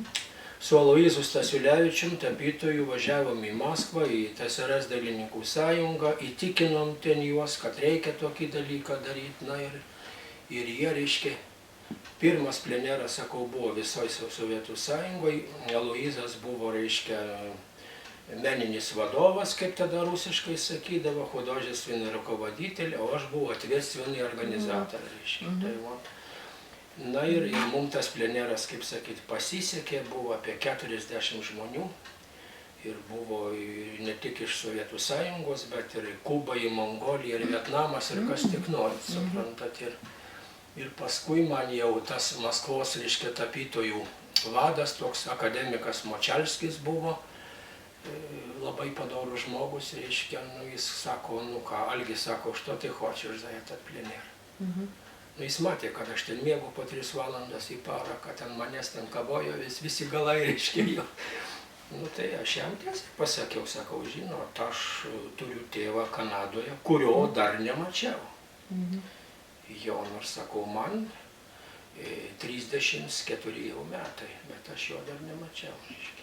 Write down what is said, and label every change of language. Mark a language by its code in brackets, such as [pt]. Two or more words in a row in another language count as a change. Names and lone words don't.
[lt] Su Aloyzu Stasiulevičium tapytojų važiavom į Maskvą, į TSRS dailininkų sąjungą, įtikinom ten juos, kad reikia tokį dalyką daryti. Na ir jie, reiškia, pirmas pleneras, sakau, buvo visoje Sovietų Sąjungoje. Aloyzas buvo, reiškia, meninis vadovas, kaip tada rusiškai sakydavo, [ru] художественный руководитель, [lt] o aš buvau ответственный organizatorius, reiškia. Na ir mums tas pleneras, kaip sakyti, pasisekė, buvo apie 40 žmonių ir buvo ne tik iš Sovietų Sąjungos, bet ir Kuba, Mongolija, ir Vietnamas, ir kas tik norit, suprantat. Ir paskui man jau tas Maskvos, reiškia, tapytojų vadas, toks akademikas Močalskis buvo, labai padorus žmogus, reiškia, jis sako, nu ką, Algis sako, [ru] что ты хочешь за этот пленер? [lt] Nu, jis matė, kad aš ten mėgau po 3 valandas į parą, kad ten manęs ten kabojo visi galai, reiškia jo. Nu, tai aš jam tiesiai pasakiau, sakau, žinot, aš turiu tėvą Kanadoje, kurio dar nemačiau. Jo, nors sakau, man 34 jau metai, bet aš jo dar nemačiau, reiškia.